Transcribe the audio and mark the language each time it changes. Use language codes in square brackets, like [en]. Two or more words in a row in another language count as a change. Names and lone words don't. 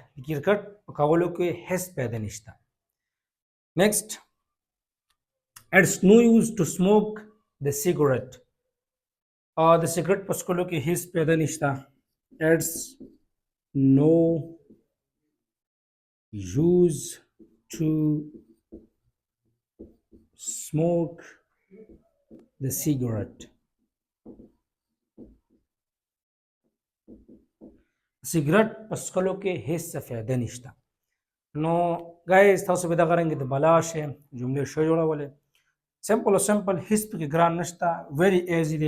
[ps] کرکٹ کولو کې هیڅ پیدا نشته. [en] Next, it's no use to smoke the cigarette. [ps] د سیګریټ په څکلو کې هیڅ پیدا نشته. [en] It's no use to smoke the cigarette. [ps] سیګریټ په څکلو کې هیڅ فایده نشته. نو ګایز تاسو به دغه رنګې د بلا شی جملې ښه جوړولی. سمپل او سمپل هیڅ پکې ګران نشته، [en] very easy [ps] دی.